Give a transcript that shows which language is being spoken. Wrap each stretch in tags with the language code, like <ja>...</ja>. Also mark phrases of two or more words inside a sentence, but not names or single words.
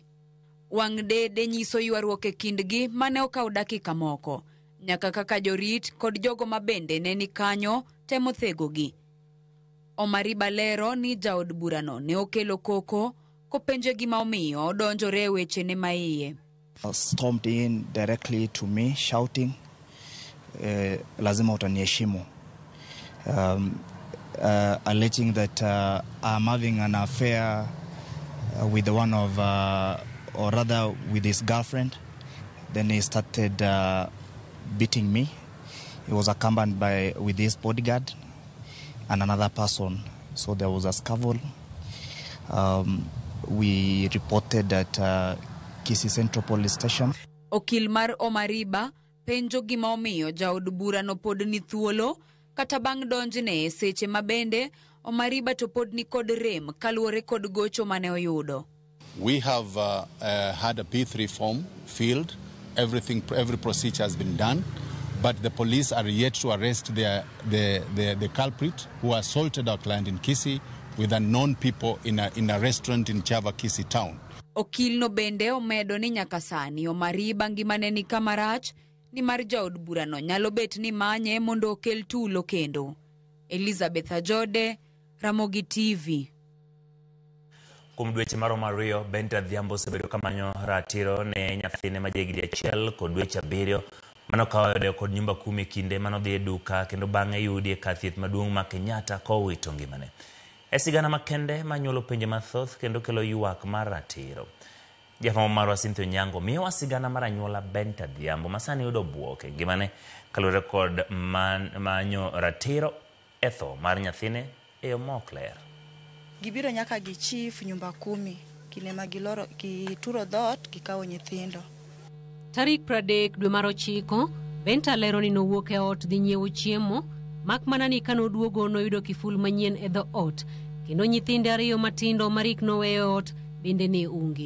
<luo>Wang' dede nyiso ywaruok e kindgi mane okaw dakika moko, nyaka kaka jorit kod jogo mabende ne ni kanyo temo thegogi. Omariba lero ni jaod burano ne okelo koko kopenje gima omiyo odonjore e wechene maiye.</luo> <en>Stormed in directly to me shouting,</en> <sw>lazima utaniheshimu,</sw> <en>alleging that I'm having an affair with one of, or rather with his girlfriend. Then he started beating me. He was accompanied with his bodyguard and another person. So there was a scuffle. We reported at Kisii Central Police Station.</en> <luo>Okil mar Omariba penjo gima omiyo jaod burano pod ni thuolo kata bang' donjne e seche mabende Omariba to pod ni kod rem kaluwore kod gocho mane oyudo.</luo> <en>We have had a P3 form filled. Every procedure has been done, but the police are yet to arrest the culprit who assaulted our client in Kisii with unknown people in a restaurant in Chava, Kisii town.</en> <luo>Okil no bende omedo ni nyaka sani Omariba ngimane ni kamarach ni mar jaod burano nyalo bet ni manye mondo okel tulo kendo. Elizabeth Ajode, Ramogi TV. Kuom dweche maromo ariyo, Bente Adhiambo osebedo kamanyo ratiro ne nyathine ma jahigni 1 kod dweche 7 manokawo kod</luo> <sw>nyumba kumi</sw> <luo>kinde manodhi e duka kendo bang'e yudi e kar thieth maduong' ma Kenyatta kowito ngimane. E sigana makende manyuolo penje mathoth kendo kelo ywak mar ratiro. Jafwambo marwa Cynthia Onyango miyowa sigana mar anyuola Bente Adhiambo masani yudo buok e ngimane kaluwore kod manyo ratiro e tho mar nyathine e yo mok ler. Gibiro nyaka gi chief</luo> <sw>nyumba kumi</sw> <luo>kine magiloro kituro dhot gikawo nyithindo. Tarik 30 dwe mar 9 Bente lero ni nowuok e ot dhi nyiewo chiemo mak mana ni kanoduogo noyudo kiful manyien e dho ot kendo nyithinde 2 matindo marik noweyo ot bende ne ungi.</luo>